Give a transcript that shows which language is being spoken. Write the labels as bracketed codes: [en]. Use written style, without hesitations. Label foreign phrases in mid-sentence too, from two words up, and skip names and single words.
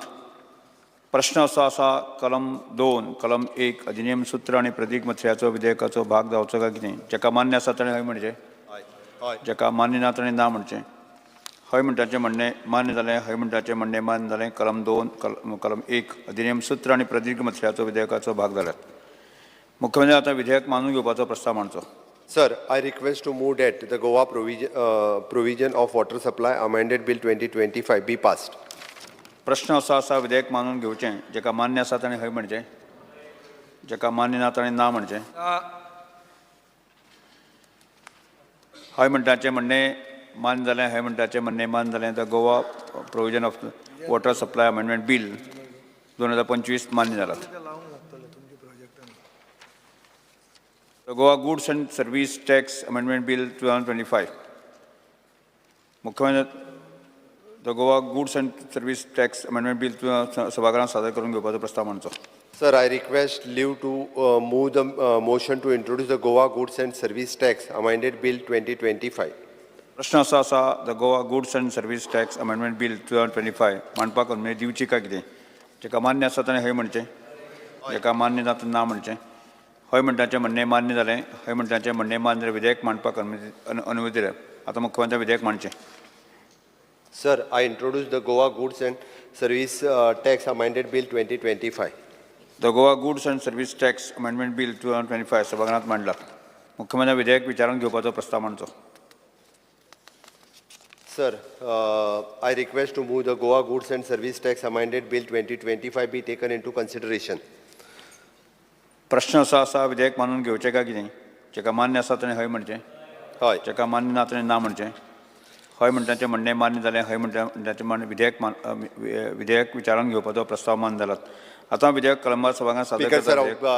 [kok] प्रश्न असो आसा कलम 2, कलम 1 अधिनियम सूत्र आनी प्रतीक मथळ्याचो विधेयकाचो भाग जावचो काय कितें? जेका मान्य आसा ताणें हय म्हणचें, जेका मान्य ना ताणें ना म्हणचें. हय म्हणटाचें म्हणणें मान्य जालें, हय म्हणटाचें म्हणणें मान्य जालें. कलम 2 कलम 1 अधिनियम सूत्र आनी प्रतीक मथळ्याचो विधेयकाचो भाग जाल्यात. मुख्यमंत्री आता विधेयक मानून घेवपाचो प्रस्ताव मांडचो. [en] Sir, I request to move that the Goa provision of water supply amended bill 2025 be passed. [kok] प्रश्न असो आसा विधेयक मानून घेवचें, जेका मान्य आसा ताणें हय म्हणचें, जेका मान्य ना ताणें ना म्हणचें. हय म्हणटाचें म्हणणें मान्य जालें, हय म्हणटाचें म्हणणें मान्य जालें. द गोवा प्रोविजन ऑफ वॉटर सप्लाय अमेंडमेंट बिल 2025 मान्य जालात. [en] The Goa Goods and Service Tax Amendment Bill 2025. [kok] मुख्यमंत्री The Goa Goods and Service Tax Amendment Bill सभाघरांत सादर करून घेवपाचो प्रस्ताव मांडचो. [en] Sir, I request leave to move the motion to introduce the Goa Goods and Service Tax amended bill 2025. [kok] प्रश्न असो आसा the Goa Goods and Service Tax Amendment Bill 2025 मांडपाक अनुमती दिवची काय कितें? जेका मान्य आसा ताणें हय म्हणचें, जेका मान्य ना ताणें ना म्हणचें. हय म्हणटाचें म्हणणें मान्य जालें, हय म्हणटाचें म्हणणें मान्य जालें. विधेयक मांडपाक अनुमती दिल्या. आतां मुख्यमंत्री विधेयक मांडचें. [en] Sir, I introduce the Goa Goods and Service Tax amended bill 2025. [kok] The Goa Goods and Service Tax Amendment Bill 2025 सभाघरांत मांडला. मुख्यमंत्री विधेयक विचारान घेवपाचो प्रस्ताव मांडचो. [en] Sir, I request to move the Goa Goods and Service Tax amended bill 2025 be taken into consideration. [kok] प्रश्न असो आसा विधेयक मानून घेवचें काय कितें? जेका मान्य आसा ताणें हय म्हणचें, हय. जेका मान्य ना ताणें ना म्हणचें. हय म्हणटाचें म्हणणें मान्य जालें, हय म्हणटाचें विधेयक विचारान घेवपाचो प्रस्ताव मान्य जालात. आतां विधेयक कलंबा सभाघरांत सादर करता.